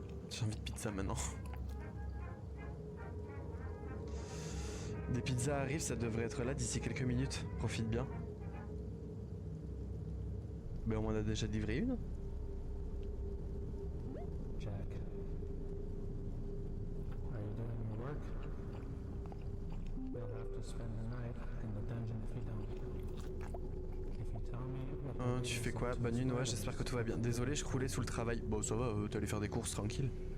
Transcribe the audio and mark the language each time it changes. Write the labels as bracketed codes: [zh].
[fr] J'ai envie de pizza maintenant. Des pizzas arrivent, ça devrait être là d'ici quelques minutes. Profite bien. Ben on m'en a déjà livré une. [en] Jack, are you doing your work? You'll have to spend the night in the dungeon if you don't. If you tell me what [fr] Tu fais quoi? Bonne nuit Noah, j'espère que tout va bien. Désolé, je croulais sous le travail. Bon ça va, t'allais faire des courses tranquille.